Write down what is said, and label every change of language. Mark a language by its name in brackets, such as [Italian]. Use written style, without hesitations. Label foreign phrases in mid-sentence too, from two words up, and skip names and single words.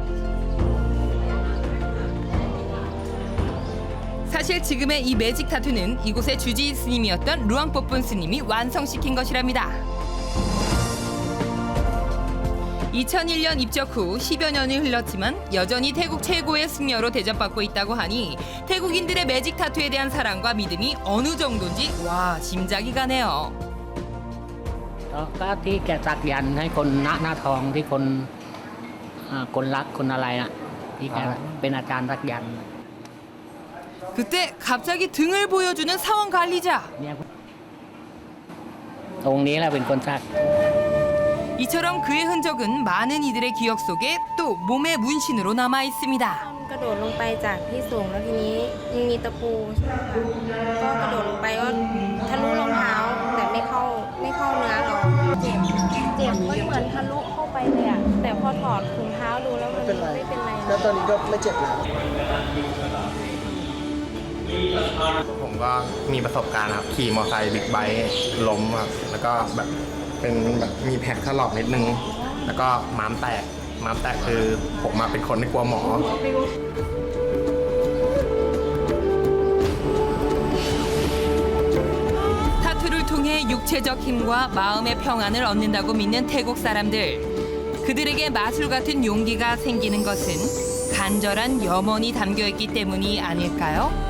[Korean] 사실 지금의 이 매직 타투는 이곳의 주지 스님이었던 루앙뽀폰 스님이 완성시킨 것이랍니다. 2001년 입적 후 10여 년이 흘렀지만 여전히 태국 최고의 승려로 대접받고 있다고 하니 태국인들의 매직 타투에 대한 사랑과 믿음이 어느 정도인지 짐작이 가네요. [Thai] ก็ที่แกสักยันต์ให้คนหน้าทองที่คนรักคนอะไรนะที่แกเป็นอาจารย์สักยันต์ [Korean] 그때 갑자기 등을 보여주는 사원 관리자. [Thai] องค์นี้แหละเป็นคนสัก [Korean] 이처럼 그의 흔적은 많은 이들의 기억 속에 또 몸의 문신으로 남아 있습니다. [Thai] กระโดดลงไปจากที่สูงแล้วทีนี้ยังมีตะปูใช่ไหมก็กระโดดลงไปก็ทะลุรองเท้าแต่ไม่เข้าเนื้อเราเจ็บมันเหมือนทะลุเข้าไปเลยอะแต่พอถอดถุงเท้าดูแล้วมันไม่เป็นไรแล้วตอนนี้ก็ไม่เจ็บแล้ว ผมก็มีประสบการณ์ครับขี่มอเตอร์ไซค์บิ๊กไบค์ล้มครับแล้วก็แบบเป็นแบบมีแผลถลอกนิดนึงแล้วก็ม้ามแตกคือผมมาเป็นคนไม่กลัวหมอ [Korean] 타투를 통해 육체적 힘과 마음의 평안을 얻는다고 믿는 태국 사람들. 그들에게 마술 같은 용기가 생기는 것은 간절한 염원이 담겨있기 때문이 아닐까요?